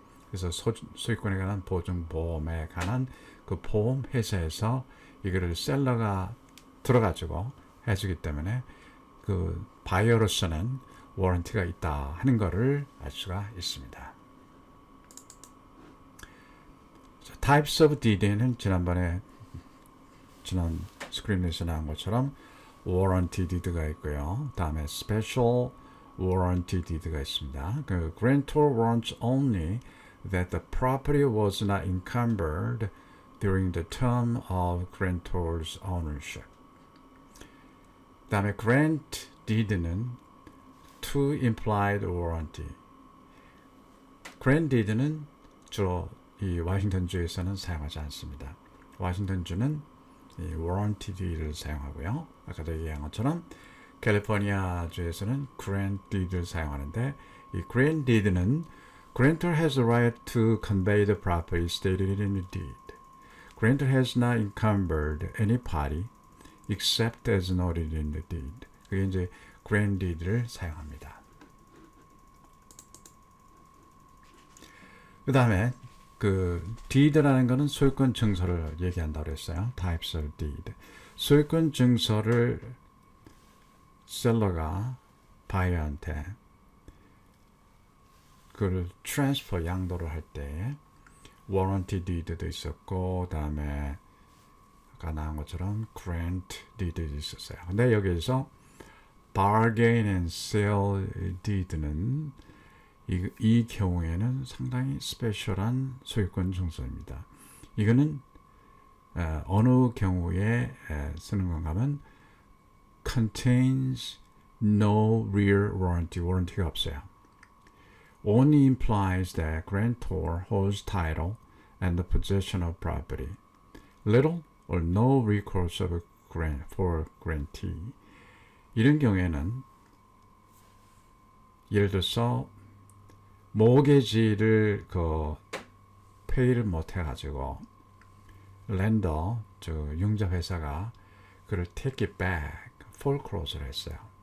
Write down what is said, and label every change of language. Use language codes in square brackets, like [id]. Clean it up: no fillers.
[ko] 그래서 소유권에 관한 보증 보험에 관한 그 보험 회사에서 이거를 셀러가 들어가지고 해주기 때문에 그 바이어로서는 워런티가 있다 하는 것을 알 수가 있습니다. Types of deed는 지난 스크린에서 나온 것처럼 warranty deed가 있고요. 다음에 special warranty deed가 있습니다. [en] 그 grantor warrants only that the property was not encumbered during the term of grantor's ownership. [ko] 다음에 [en] grant deed는 to implied warranty. [ko] grant deed는 주로 이 워싱턴주에서는 사용하지 않습니다. 워싱턴주는 이 warranty deed를 사용하고요. 아까도 얘기한 것처럼 캘리포니아주에서는 grant deed를 사용하는데 이 [en] grant deed는 grantor has the right to convey the property stated in the deed. Grantor has not encumbered any party except as noted in the deed. [ko] 그게 이제 grant deed를 사용합니다. 그 다음에 그 deed라는 거는 소유권 증서를 얘기한다고 했어요. [en] Types of deed. [ko] 소유권 증서를 셀러가 바이어한테 그걸 트랜스퍼 양도를 할 때 warranty deed도 있었고 그다음에 아까 나온 것처럼 grant deed도 있었어요. 근데 여기에서 bargain and sale deed는 이 경우에는 상당히 스페셜한 소유권 증서입니다. 이거는 어느 경우에 쓰는 건가 하면 [en] contains no rear warranty, [ko] warranty가 없어요. [en] Only implies that grantor holds title and the possession of property. Little or no recourse for grantee. [ko] 이런 경우에는 예를 들어서 모게지를 페이를 못 해가지고 렌더 융자 회사가 그를 take it back, foreclose를 했어요.